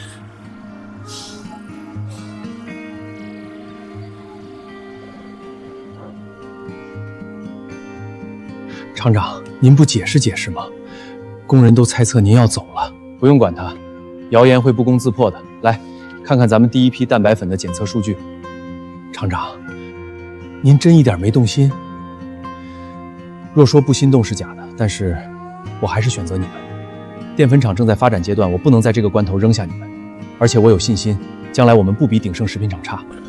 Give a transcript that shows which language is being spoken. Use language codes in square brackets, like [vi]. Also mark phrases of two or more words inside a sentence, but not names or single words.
[zh] 廠長，您不解釋解釋嗎？工人都猜測您要走了。不用管他，謠言會不攻自破的。來，看看咱們第一批蛋白粉的檢測數據。廠長，您真一點沒動心？若說不心動是假的，但是我還是選擇你們。澱粉廠正在發展階段，我不能在這個關頭扔下你們。而且我有信心，將來我們不比鼎盛食品廠差。